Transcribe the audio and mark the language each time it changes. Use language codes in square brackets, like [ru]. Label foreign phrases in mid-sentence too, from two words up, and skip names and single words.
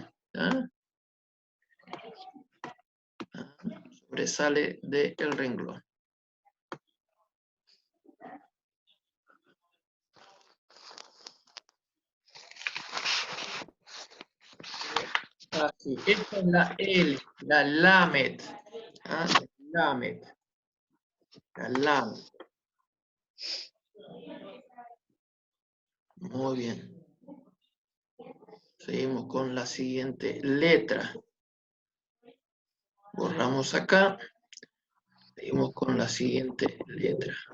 [es] ¿Ah? Sobresale del renglón. Así. Esta es la L, la Lamed. ¿Ah? Lamed. La Lamed. Muy bien. Seguimos con la siguiente letra. Borramos acá. Seguimos con la siguiente letra.